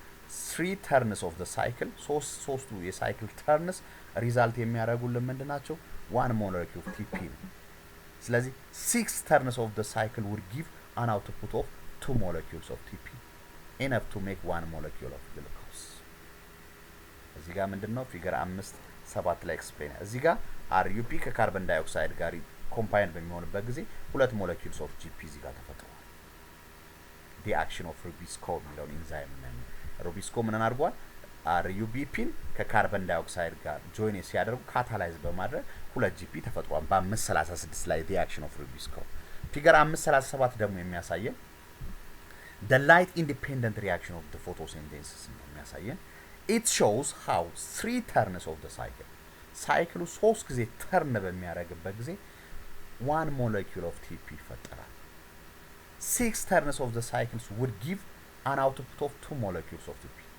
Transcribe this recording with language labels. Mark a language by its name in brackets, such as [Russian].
[English] Three turns of the cycle, [Amharic] ሶስቱ የሳይክል ተርንስ ሪዛልት የሚያደርጉልን ምንድናቸው? [English] one molecule of TP ነው። ስለዚህ 6 turns of the cycle would give an output of 2 molecules of TP, enough to make 1 molecule of glucose. [Amharic] እዚህ ጋር ምንድነው ፊገር 5-7 ላይ ኤክስፕሌን እዚህ ጋር RUP ከካርበን ዳይኦክሳይድ ጋር ኮምባይን በሚሆንበት ጊዜ [English] 2 molecules of GP [Amharic] እዚህ ጋር ተፈጥሯል። [English] the action of [Amharic] ሩቢስኮ የሚለውን ኢንዛይም ነው። ሩቢስኮ ምን አድርጓል? RUBPን ከካርበን ዳይኦክሳይድ ጋር ጆይን ሲያደርጉ ካታላይዝ በማድረግ 2 GP ተፈጥሯል። በ536 ላይ [English] the action of [Amharic] ሩቢስኮ። ፊገር 537 ደግሞ የሚያሳየን [English] the light independent reaction of the photosynthesis ነው [Amharic] የሚያሳየን። [English] it shows how 3 turns of the cycle [Amharic] ሳይክሉ 3 ጊዜ ተርን በሚያደርግበት ጊዜ [English] 1 molecule of TP [Amharic] ይፈጠራል። [English] 6 turns of the cycles would give an output of 2 molecules of TP.